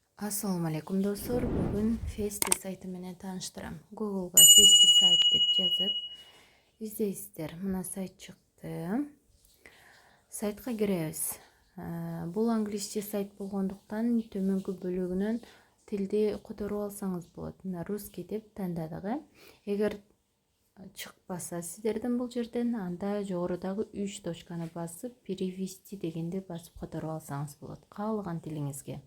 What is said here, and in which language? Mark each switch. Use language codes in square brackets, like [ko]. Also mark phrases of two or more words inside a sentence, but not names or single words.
[uz] Assalomu alaykum do'stlar. Bugun Festi sayti bilan tanishtiram. Google'ga Festi sayt deb yozib izlaysizlar. Mana sayt chiqdi. Saytga kiramiz. Bu inglizcha sayt bo'lganlikdan [ky] төмөнкү бөлүгүнөн тилди которуп алсаңыз болот. Мына русский деп тандадык. Эгер чыкпаса сиздерден бул жерден, анда жогорудагы 3 точканы басып, перевести дегенди басып которуп алсаңыз болот. Каалган тилиңизге.